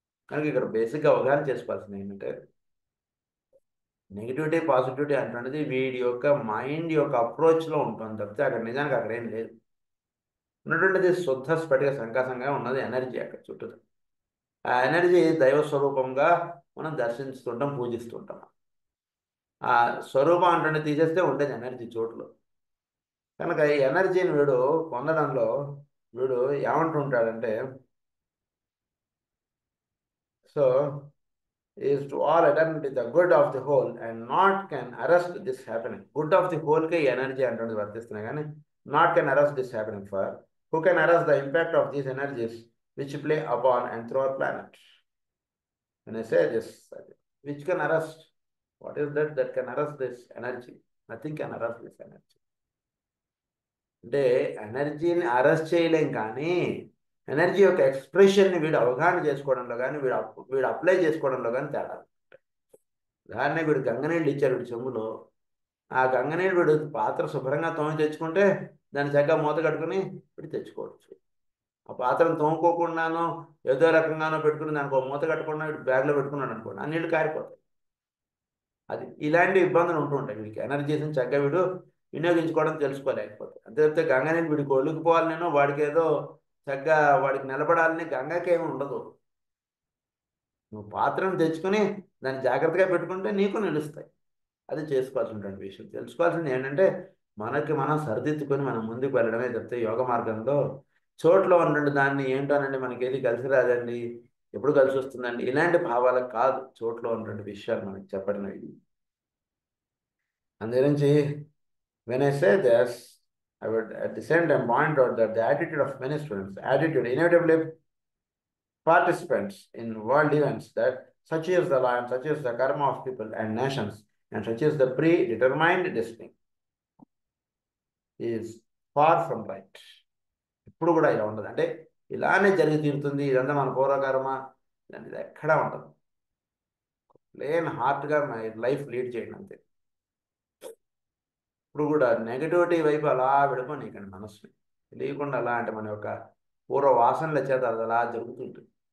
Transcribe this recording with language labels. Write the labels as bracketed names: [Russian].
[Telugu] కనుక ఇక్కడ బేసిక్గా అవగాహన చేసుకోవాల్సింది ఏంటంటే, నెగిటివిటీ పాజిటివిటీ అంటున్నది వీడి యొక్క మైండ్ యొక్క అప్రోచ్లో ఉంటుంది తప్పితే అక్కడ నిజానికి అక్కడ ఏం లేదు. ఉన్నటువంటిది శుద్ధ స్ఫటిక సంకాశంగా ఉన్నది ఎనర్జీ అక్కడ చుట్టూ. ఆ ఎనర్జీ దైవ స్వరూపంగా మనం దర్శిస్తుంటాం, పూజిస్తుంటాం. ఆ స్వరూపం అంటే తీసేస్తే ఉండేది ఎనర్జీ చోట్లు. కనుక ఈ ఎనర్జీని వీడు పొందడంలో వీడు ఏమంటుంటాడంటే, so [English] is to all eternity the good of the whole, and not can arrest this happening. Good of the whole [Telugu] కి ఎనర్జీ అంటే వర్తిస్తున్నాయి, కానీ [English] not can arrest this happening. For who can arrest the impact of these energies which play upon and through our planet? When I say this, which can arrest, what is that can arrest this energy? Nothing can arrest this energy. [Telugu] అంటే ఎనర్జీని arrest చేయలేం, కానీ energy యొక్క ఎక్స్ప్రెషన్ని వీడు అవగాహన చేసుకోవడంలో కానీ వీడు అప్లై చేసుకోవడంలో కానీ తేడా. ఉదాహరణకు వీడు గంగనీళ్ళు ఇచ్చారు వీడు చెంబులో, ఆ గంగనీళ్ళు వీడు పాత్ర శుభ్రంగా తోమి తెచ్చుకుంటే దాన్ని చక్కగా మూత కట్టుకుని వీడు తెచ్చుకోవచ్చు. ఆ పాత్రను తోముకోకుండానో ఏదో రకంగానో పెట్టుకుని దానికి ఒక మూత కట్టకుండా వీడు బ్యాగ్లో పెట్టుకున్నాడు అనుకోండి, ఆ నీళ్ళు కారిపోతాయి. అది ఇలాంటి ఇబ్బందులు ఉంటూ ఉంటాయి వీడికి. ఎనర్జీస్ని చక్కగా వీడు వినియోగించుకోవడం తెలుసుకోలేకపోతే. అంతే తప్పితే గంగ నీళ్ళు వీడికి ఒలికిపోవాలి, నేను వాడికి ఏదో చక్కగా వాడికి నిలబడాలని గంగకేమి ఉండదు. నువ్వు పాత్రను తెచ్చుకొని దాన్ని జాగ్రత్తగా పెట్టుకుంటే నీకు నిలుస్తాయి. అది చేసుకోవాల్సినటువంటి విషయం. తెలుసుకోవాల్సింది ఏంటంటే మనకి మనం సరిదిద్దుకొని మనం ముందుకు వెళ్ళడమే తప్పితే యోగ మార్గంలో చోట్లో ఉన్నటువంటి దాన్ని ఏంటోనండి మనకి ఏది కలిసి రాదండి, ఎప్పుడు కలిసి వస్తుందండి, ఇలాంటి భావాలకు కాదు చోట్లో ఉన్నటువంటి విషయాలు మనకి చెప్పడినవి. అందు గురించి [English] when I say this, I would at the same time point out that the attitude of many students, attitude inevitably participants in world events, that such is the law and such is the karma of people and nations and such is the predetermined destiny, is far from right. [Telugu] ఇప్పుడు కూడా ఇలా ఉండదు. అంటే ఇలానే జరిగి తీరుతుంది, ఇదంతా మన పూర్వకర్మ, ఇలాంటిది ఎక్కడా ఉండదు. ప్లేన్ హార్ట్గా లైఫ్ లీడ్ చేయండి అంతే. ఇప్పుడు కూడా నెగటివిటీ వైపు అలా విడిపోనీకండి మనసుని. తెలియకుండా అలా అంటే మన యొక్క పూర్వ వాసనల చేత అది అలా జరుగుతుంటుంది.